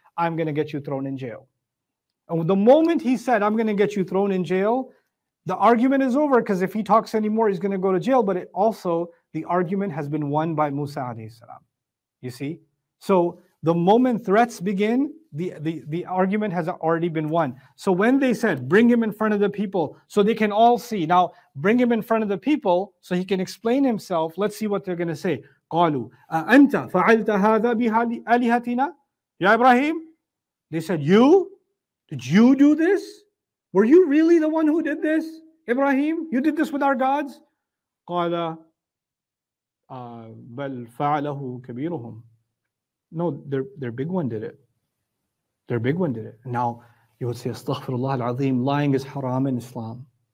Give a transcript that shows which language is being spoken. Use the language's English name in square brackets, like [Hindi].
[English] I'm going to get you thrown in jail. And the moment he said, I'm going to get you thrown in jail, the argument is over, because if he talks anymore, he's going to go to jail. But it also, the argument has been won by Musa alayhi salam. You see? So the moment threats begin, the argument has already been won. So when they said, bring him in front of the people so they can all see. Now, bring him in front of the people so he can explain himself. Let's see what they're going to say. [Arabic] قالوا أأنت فعلت هذا بآلهتنا يا إبراهيم? [English] They said, you? Did you do this? Were you really the one who did this, Ibrahim? You did this with our gods? [Arabic] قال بل فعله كبيرهم. [English] No, their big one did it. Their big one did it. Now, you would say, [Arabic] Astaghfirullah al-Azim, [English] lying is haram in Islam.